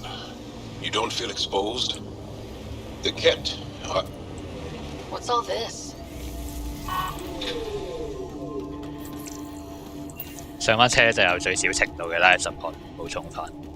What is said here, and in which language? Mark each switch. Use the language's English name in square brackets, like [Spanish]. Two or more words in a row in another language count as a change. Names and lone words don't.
[English] You don't feel exposed? The kit. What's all this? [Cantonese] 上返車就有最少程度嘅 [English] life support [Cantonese] 補充返。